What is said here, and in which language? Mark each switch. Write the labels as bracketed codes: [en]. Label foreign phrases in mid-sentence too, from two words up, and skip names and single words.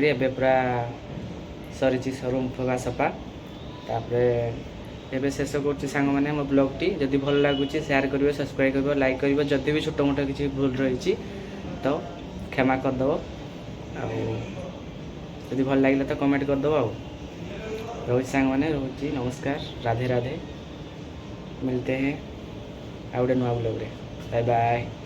[or] ଏବେ ପୁରା ସରିଛି ରୁମ୍ ଫଗା ସଫା ତାପରେ ଏବେ ଶେଷ କରୁଛି ସାଙ୍ଗମାନେ ଆମ ବ୍ଲଗ୍ଟି ଯଦି ଭଲ ଲାଗୁଛି ସେୟାର କରିବ ସବସ୍କ୍ରାଇବ୍ କରିବ ଲାଇକ୍ କରିବ ଯଦି ବି ଛୋଟ ମୋଟ କିଛି ଭୁଲ ରହିଛି ତ କ୍ଷମା କରିଦେବ ଆଉ ଯଦି ଭଲ ଲାଗିଲା ତ କମେଣ୍ଟ କରିଦେବ ଆଉ ରହୁଛି ସାଙ୍ଗମାନେ ରହୁଛି ନମସ୍କାର ରାଧେ ରାଧେ [hi] मिलते हैं [or] ଆଉଟେ ନୁଆ ବ୍ଲଗ୍ ରେ ବାଏ ବାଏ।